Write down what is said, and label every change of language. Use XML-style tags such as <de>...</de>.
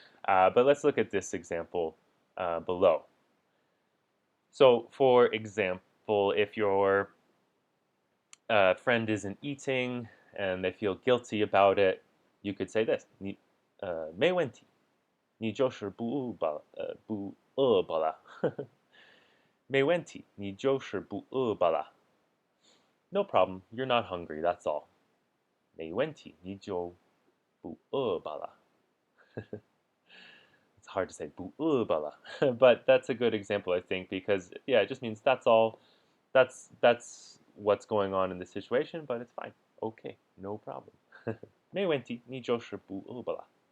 <en>But let's look at this example below. So for example, if your friend isn't eating and they feel guilty about it, you could say this,</en> <zh>没问题,你就是不饿罢了. 没问题,你就是不饿罢了.</zh> <en>No problem, you're not hungry, that's all.</en> <zh>没问题,你就不饿罢了.</zh> <en>It's hard to say</en> <zh>不饿罢了,</zh> <en>but that's a good example, I think, because yeah, it just means that's all. That's what's going on in the situation, but it's fine. Okay, no problem.</en> <zh>没问题,你就是不饿罢了.</zh>